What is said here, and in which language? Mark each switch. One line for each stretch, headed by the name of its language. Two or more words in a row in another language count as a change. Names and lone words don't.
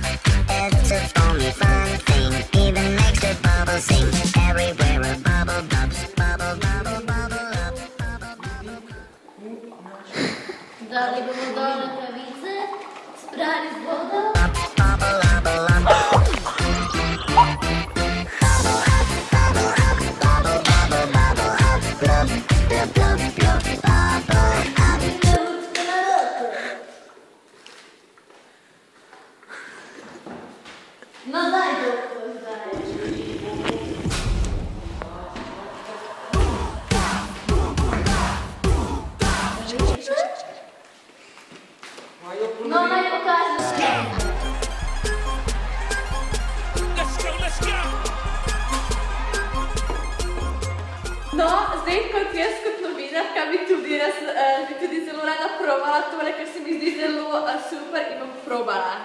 English: It's a foamy fun thing, even makes the bubble sing. Everywhere a bubble bubs, bubble, bubble, bubble up, bubble, bubble.
Slovenian: Dali bomo dol rakavice, sprali z vodo.
English: Bubble, bubble up. Bubble up, bubble up, bubble, bubble, bubble up. Blub, blub, blub, blub, bubble up.
Slovenian: No daj, doktor, daj. No naj pokažem skaj. No, zdaj kot jaz kot novinarka bi tudi zelo rada probala tole, ker se mi zdi zelo super in bom probala.